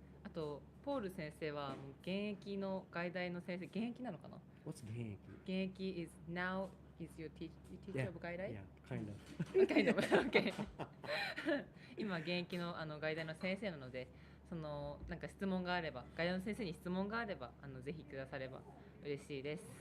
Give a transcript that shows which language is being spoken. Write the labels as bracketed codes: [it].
[ja] あとポール先生はもう現役の外大の先生、現役なのかな？ [en] What's 現役？現役 is now is your teacher of 外大？ Yeah, kind of. kind of. Okay. [ja] 今現役の外大の先生なので、そのなんか質問があれば、外大の先生に質問があればぜひくだされば嬉しいです。